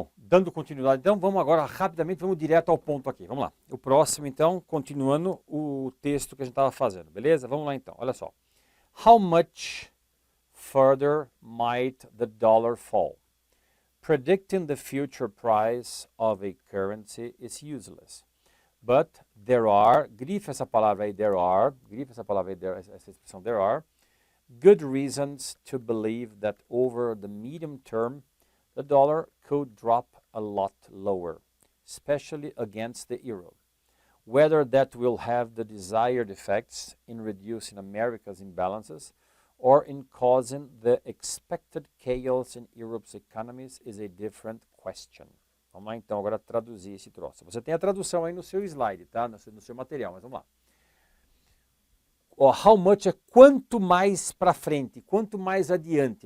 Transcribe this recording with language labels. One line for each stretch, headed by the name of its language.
Portuguese: dando continuidade, então vamos agora rapidamente, vamos direto ao ponto aqui. Vamos lá. O próximo, então, continuando o texto que a gente estava fazendo, beleza? Vamos lá então, olha só.
English: How much further might the dollar fall? Predicting the future price of a currency is useless. But there are,
Portuguese: grifa essa palavra aí, grifa essa palavra aí, essa expressão
English: there are, good reasons to believe that over the medium term, the dollar could drop a lot lower, especially against the euro. Whether that will have the desired effects in reducing America's imbalances or in causing the expected chaos in Europe's economies is a different question.
Portuguese: Vamos lá então agora traduzir esse troço. Você tem a tradução aí no seu slide, tá? No seu material, mas vamos lá.
English: How much
Portuguese: é quanto mais para frente, quanto mais adiante.